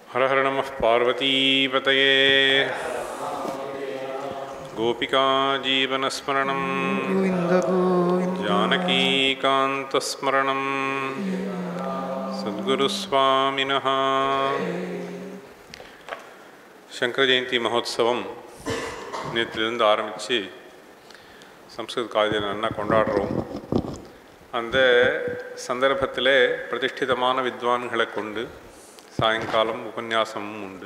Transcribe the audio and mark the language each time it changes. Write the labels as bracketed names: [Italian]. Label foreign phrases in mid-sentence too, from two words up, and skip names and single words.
[Sanskrit] हर हर नमः पार्वतीपतये गोपिका जीवनस्मरणं गोविन्द गोविन्द जानकीकान्तस्मरणं सद्गुरुस्वामिनः [Tamil] சங்கர ஜெயந்தி மகோத்சவம் நேற்றிலிருந்து ஆரம்பித்து சம்ஸ்கிருத காலேஜில் நல்லா கொண்டாடுறோம். அந்த சந்தர்ப்பத்தில் பிரதிஷ்டிதமான வித்வான்களை கொண்டு சாயங்காலம் உபன்யாசமும் உண்டு.